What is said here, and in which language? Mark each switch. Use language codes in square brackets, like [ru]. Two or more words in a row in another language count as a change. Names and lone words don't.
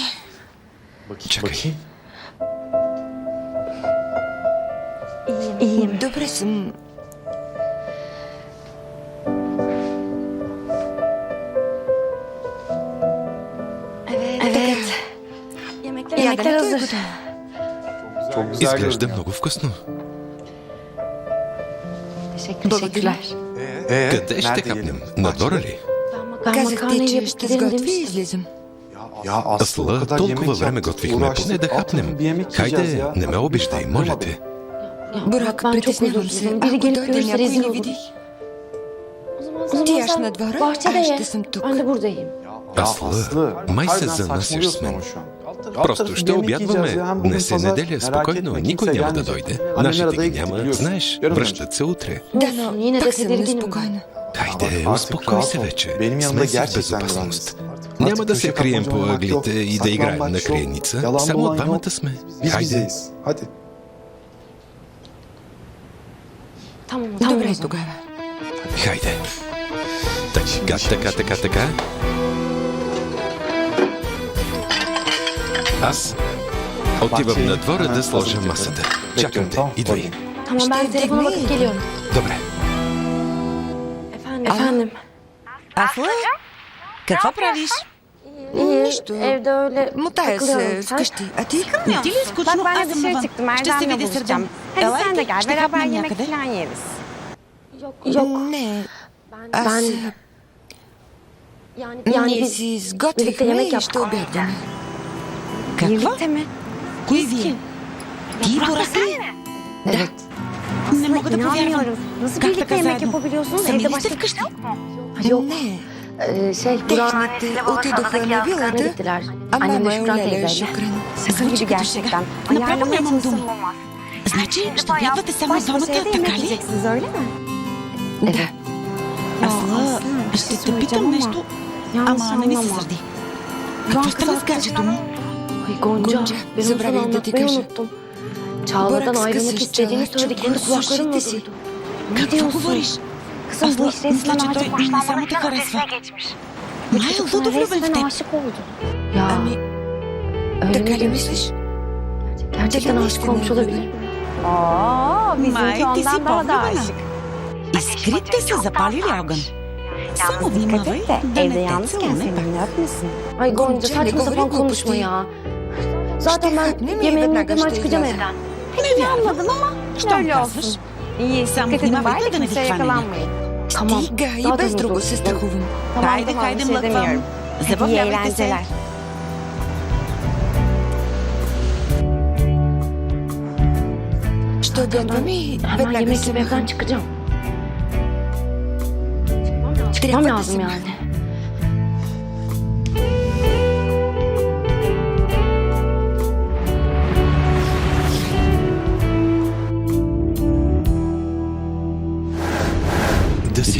[bg] Чакай. Добре съм. [tr] Evet. Yemekler hazır. [bg] Изглежда много вкусно. [tr] Teşekkürler. [bg] Къде ще хапнем? На двора ли? Казах ти, че ще сготви и излизам. Асла, толкова време готвихме, поне да хапнем. Хайде, не ме обиждай, моля те. Бурак, притеснявам се. Ако дойде някой ни види. Ти яш на двора, аз ще съм тук. [tr] Ben de buradayım. [bg] Асла, май се занасяш с мен. Просто ще обядваме. Днес е неделя, спокойно, никой няма да дойде. Нашите ги няма, знаеш, връщат се утре. Да, но Yine de пак съм [tr] tedirginim. [bg] неспокойна. Хайде, успокой се вече. Сме си в безопасност. Няма да се крием по ъглите и да играем на криеница. Само двамата сме. Хайде. [tr] Tamam, [bg] Добре [tr] o zaman. [bg] тогава. Хайде. Така. Аз отивам на двора да сложа масата. Чакам те. Идвай. [tr] Tamam, ben telefona bakıp geliyorum. [bg] Добре. [tr] Efendim. [bg] Асла, какво правиш? Нищо. [tr] Evde öyle [bg] Мотая се [tr] takılıyorum. Sen? [bg] вкъщи. А ти? Не ти ли е скучно? [tr] Bak ben [bg] Аз [tr] de [bg] съм [tr] dışarı [bg] навън. [tr] çıktım. [bg] Ще се [tr] Erdem'le [bg] видя с [tr] buluşacağım. Erdem. Hadi [bg] Ела, [tr] sen de [bg] Ерди, [tr] gel. [bg] ще [tr] Beraber [bg] хапнем [tr] yemek [bg] някъде. [tr] falan yeriz. Yok. [bg] Не. [tr] Ben... [bg] Ние [tr] biz [bg] си [tr] birlikte [bg] изготвихме [tr] yemek [bg] и [tr] yaptık. [bg] ще обядваме. Какво? [tr] Birlikte mi? [bg] Кои вие? Ти, Борак ли? Да. Не мога да повярвам. [tr] İnanmıyorum. Nasıl [bg] Как [tr] birlikte [bg] така [tr] yemek [bg] заедно? [tr] yapabiliyorsunuz? [bg] Сами [tr] Evde [bg] ли сте [tr] başka [bg] вкъщи? [tr] Yok. [bg] Не. [tr] Burak [bg] Техните отидоха на вилата, [tr] gittiler. [bg] а [tr] Annemle [bg] мама е [tr] Şükran [bg] Леля и [tr] teyzeyle. [bg] Шукран. [tr] Şaka gibi [bg] Звучи като [tr] gerçekten. [bg] шега. Направо [tr] Ayarlamaya [bg] нямам [tr] çalışsam [bg] дума. [tr] olmaz. [bg] Значи ще бядвате само [tr] Baş başa [bg] двамата, [tr] evde [bg] така [tr] yemek [bg] ли? [tr] yiyeceksiniz öyle mi? [bg] Да. Асла, [tr] bir [bg] ще [tr] şey [bg] те [tr] söyleyeceğim [bg] питам [tr] ama [bg] нещо, [tr] yanlış [bg] ама не ми се [tr] anlama. [bg] сърди. Какво стана с гаджето му? [tr] Ay Gonca, Gonca, ben onu [bg] забравих [tr] sana [bg] да ти [tr] anlatmayı [bg] кажа. [tr] unuttum. Çağla'dan Burak ayrılmak [bg] скъса [tr] istediğini Çağla, söylediklerini [bg] чух [tr] kulaklarımla [bg] слушайте си. [tr] duydum. [bg] Какво говориш? [tr] Kızım bu Aslı, iş resmen [bg] мисля, че [tr] artık [bg] той не само те [tr] başlanmadan [bg] харесва. [tr] ötesine geçmiş. [bg] Май е [tr] Çocuk sana [bg] лудо влюбен в [tr] resmen [bg] теб. [tr] aşık oldu. Ya [bg] Ами, [tr] öyle [bg] така [tr] mi [bg] ли [tr] diyorsun? [bg] мислиш? [tr] Gerçekten Deli aşık misin olmuş öyle? olabilir mi? Oo, [bg] Май, [tr] bizimki [bg] ти си [tr] ondan daha da [bg] по-влюбена. [tr] aşık. [bg] Искрите са запалили огън. Само [tr] Yalnız dikkat [bg] внимавай [tr] et de [bg] да [tr] evde [bg] не те [tr] yalnızken [bg] целуне [tr] seni [bg] пак. [tr] öpmesin. Ay Gonca Gonca, ne saçma sapan [bg] говори [tr] konuşma [bg] глупости. [tr] ya. Zaten [bg] Ще [tr] ben [bg] хапнем и [tr] yemeğimi [bg] веднага [tr] yediğim [bg] ще [tr] çıkacağım [bg] изляза. [tr] evden. [bg] Не вярвам. [tr] Anladım ama [bg] Щом [tr] öyle [bg] казваш. [tr] olsun. İyi, [bg] Само [tr] dikkat edin [bg] внимавай [tr] bari [bg] да не ви [tr] kimseye [bg] хване [tr] yakalanmayın. Tamam. [bg] Стига, и [tr] Daha da [bg] без друго [tr] dur. [bg] се страхувам. [tr] Tamam [bg] Хайде, [tr] tamam [bg] хайде, [tr] bir şey [bg] млъквам. [tr] demiyorum. Hadi iyi [bg] Забавлявайте се. [tr] eğlenceler. [bg] Ще обядваме и [tr] Hemen [bg] веднага [tr] yemek [bg] се [tr] yiyip evden [bg] махам. [tr] çıkacağım. [bg] Трябва [tr] Çıkmam [bg] да [tr] lazım [bg] се [tr] yani. [bg] махам. Да си